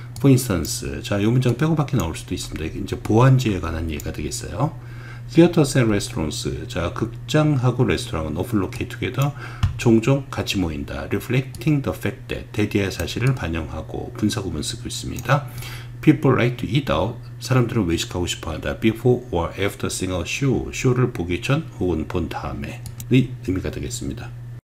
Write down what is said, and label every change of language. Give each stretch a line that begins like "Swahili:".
English: For instance,
Korean: 자, 이 문장 빼고밖에 나올 수도 있습니다. 이제 보완제에 관한 얘기가 되겠어요.
English: Theaters and restaurants,
Korean: 자, 극장하고 레스토랑은
English: often locate together,
Korean: 종종 같이 모인다.
English: Reflecting the fact that,
Korean: 대디의 사실을 반영하고 분사구문 쓰고 있습니다.
English: People like to eat out,
Korean: 사람들은 외식하고 싶어한다.
English: Before or after seeing a show,
Korean: 쇼를 보기 전 혹은 본 다음에 의 의미가 되겠습니다.